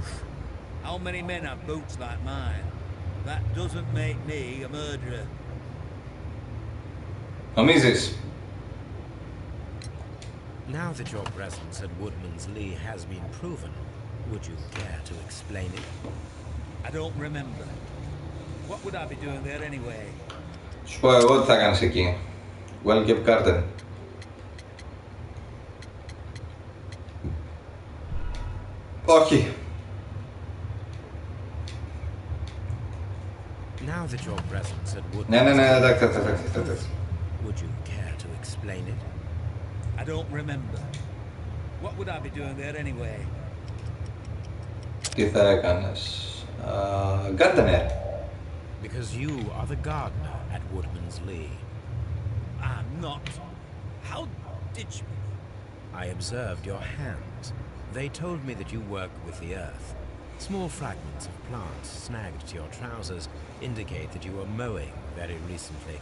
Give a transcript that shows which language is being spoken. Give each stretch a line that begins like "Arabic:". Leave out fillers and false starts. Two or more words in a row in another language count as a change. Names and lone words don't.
English: How many men have boots like mine? That doesn't make me a murderer.
Greek: Νομίζεις?
English: Now that your presence at Woodman's Lee has been proven, would you care to explain it? I don't remember. What would I be doing there anyway?
Greek: Σου πω εγώ τι θα κάνεις εκεί.
English: Welcome garden. Όχι. Now that your presence at Woodman's
Greek: Ναι, εντάξει.
English: would you care to explain it? I don't remember. What would I be doing there anyway?
Greek: Τι θα έκανες?
English: Gardener. Because you are the gardener at Woodman's Lee. I'm not. How did you... I observed your hands. They told me that you work with the earth. Small fragments of plants snagged to your trousers indicate that you were mowing very recently.